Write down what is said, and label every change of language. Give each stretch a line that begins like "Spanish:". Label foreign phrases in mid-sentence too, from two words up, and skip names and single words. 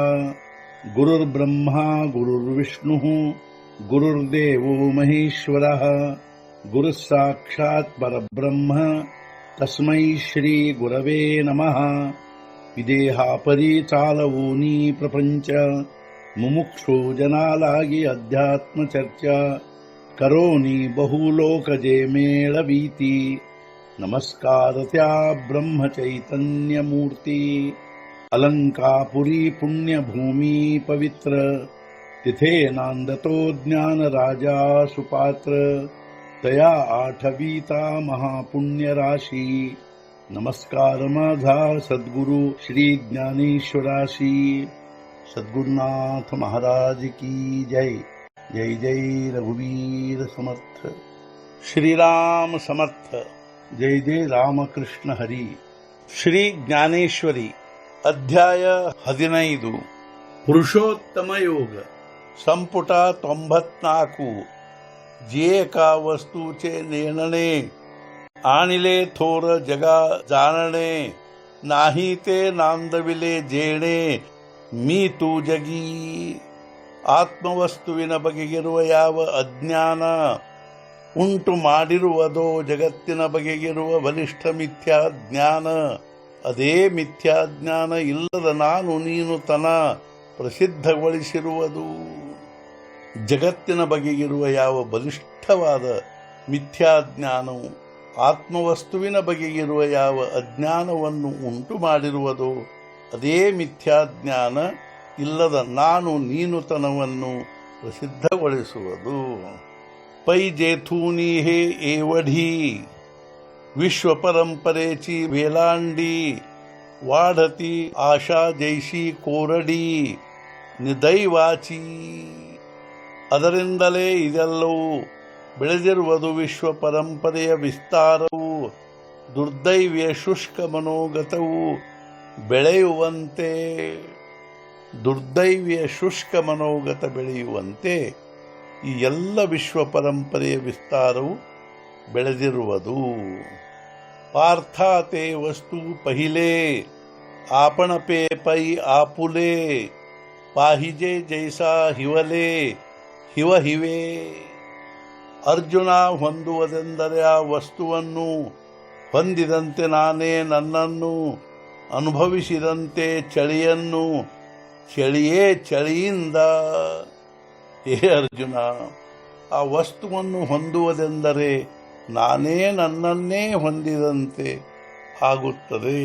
Sanskrit: गुरुर्ब्रह्मा गुरुर्विष्णुः गुरुर्देवो महेश्वरः गुरुः साक्षात् परब्रह्म तस्मै श्री गुरवे नमः।
Marathi: विदेहापरि चालवूनी प्रपंच मुमुक्षु जनालागी अध्यात्म चर्चा करोनी बहुलोकजे मेळवीती। नमस्कार त्या ब्रह्म चैतन्य मूर्ती अलंकापुरी पुण्यभूमी पवित्र तिथे नांदतो ज्ञान राजा सुपात्र तया आठवीता महापुण्य राशी। नमस्कार माझा सद्गुरु श्री ज्ञानेश्वराशी।
Hindi: सद्गुरुनाथ महाराज की जय।
Marathi: जय जय रघुवीर समर्थ। श्रीराम समर्थ। जय जय रामकृष्ण हरी।
Kannada: ಶ್ರೀ ಜ್ಞಾನೇಶ್ವರಿ ಅಧ್ಯಾಯ 15 ಪುರುಷೋತ್ತಮ ಯೋಗ ಸಂಪುಟ 94
Marathi: जे का वस्तूचे नेणणे आणिले थोर जगा जाणणे नाही ते नांदविले जेणे मी तू जगी।
Kannada: ಆತ್ಮವಸ್ತುವಿನ ಬಗೆಗಿರುವ ಯಾವ ಅಜ್ಞಾನ ಉಂಟು ಮಾಡಿರುವುದೋ ಜಗತ್ತಿನ ಬಗೆಗಿರುವ ಬಲಿಷ್ಠ ಮಿಥ್ಯಾಜ್ಞಾನ ಅದೇ ಮಿಥ್ಯಾಜ್ಞಾನ ಇಲ್ಲದ ನಾನು ನೀನು ತನ ಪ್ರಸಿದ್ಧಗೊಳಿಸಿರುವುದು। ಜಗತ್ತಿನ ಬಗೆಗಿರುವ ಯಾವ ಬಲಿಷ್ಠವಾದ ಮಿಥ್ಯಾಜ್ಞಾನವು ಆತ್ಮವಸ್ತುವಿನ ಬಗೆಗಿರುವ ಯಾವ ಅಜ್ಞಾನವನ್ನು ಉಂಟು ಮಾಡಿರುವುದೋ ಅದೇ ಮಿಥ್ಯಾಜ್ಞಾನ ಇಲ್ಲದ ನಾನು ನೀನುತನವನ್ನು ಪ್ರಸಿದ್ಧಗೊಳಿಸುವುದು।
Marathi: पै जेथूनी हे एवढी विश्व परंपरेची वेलांडी वाढती आशा जैशी कोरडी ನಿದೈವಾಚಿ।
Kannada: ಅದರಿಂದಲೇ ಇದೆಲ್ಲವೂ ಬೆಳೆದಿರುವುದು ವಿಶ್ವ ಪರಂಪರೆಯ ವಿಸ್ತಾರವು ದುರ್ದೈವ್ಯ ಶುಷ್ಕ ಮನೋಗತವು ಬೆಳೆಯುವಂತೆ ದುರ್ದೈವ್ಯ ಶುಷ್ಕ ಮನೋಗತ ಬೆಳೆಯುವಂತೆ ಈ ಎಲ್ಲ ವಿಶ್ವ ಪರಂಪರೆಯ ವಿಸ್ತಾರವು ಬೆಳೆದಿರುವುದು।
Marathi: पार्थाते वस्तु ಪहिले आपण पे पै आपुले पाहिजे जैसा हिवले हिव हिवे।
Kannada: ಅರ್ಜುನ ಹೊಂದುವುದೆಂದರೆ ಆ ವಸ್ತುವನ್ನು ಹೊಂದಿದಂತೆ ನಾನೇ ನನ್ನನ್ನು ಅನುಭವಿಸಿದಂತೆ ಚಳಿಯನ್ನು ಚಳಿಯೇ ಚಳಿಯಿಂದ। ಹೇ ಅರ್ಜುನ, ಆ ವಸ್ತುವನ್ನು ಹೊಂದುವುದೆಂದರೆ ನಾನೇ ನನ್ನನ್ನೇ ಹೊಂದಿದಂತೆ ಆಗುತ್ತದೆ।